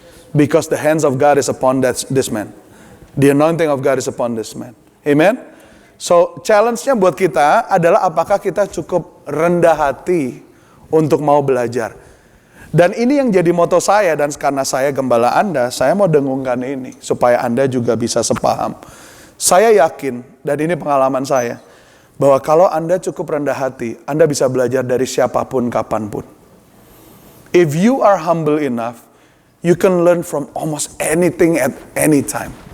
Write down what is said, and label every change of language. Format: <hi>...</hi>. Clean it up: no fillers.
<en>Because the hands of God is upon this man. The anointing of God is upon this man. Amen?</en> <id>So, challenge-nya buat kita adalah apakah kita cukup rendah hati untuk mau belajar. Dan ini yang jadi moto saya, dan karena saya gembala Anda, saya mau dengungkan ini, supaya Anda juga bisa sepaham. Saya yakin, dan ini pengalaman saya, bahwa kalau Anda cukup rendah hati, Anda bisa belajar dari siapapun, kapanpun.</id> <en>If you are humble enough, you can learn from almost anything at any time.</en>